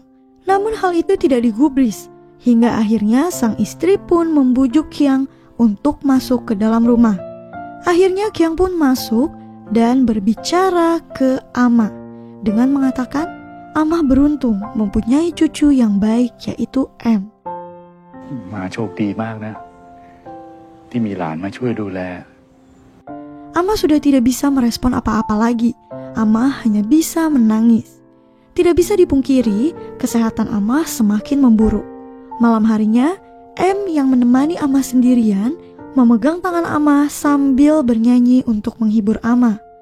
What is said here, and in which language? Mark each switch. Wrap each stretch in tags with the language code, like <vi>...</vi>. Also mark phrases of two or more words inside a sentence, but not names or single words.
<id>Namun hal itu tidak digubris, hingga akhirnya sang istri pun membujuk Kiang untuk masuk ke dalam rumah. Akhirnya Kiang pun masuk dan berbicara ke Amah dengan mengatakan Amah beruntung mempunyai cucu yang baik, yaitu M.</id> <th>มาโชคดีมากนะที่มีหลานมาช่วยดูแล</th> <id>Amah sudah tidak bisa merespon apa-apa lagi. Amah hanya bisa menangis. Tidak bisa dipungkiri, kesehatan Amah semakin memburuk. Malam harinya, M yang menemani Amah sendirian memegang tangan Amah sambil bernyanyi untuk menghibur Amah.</id>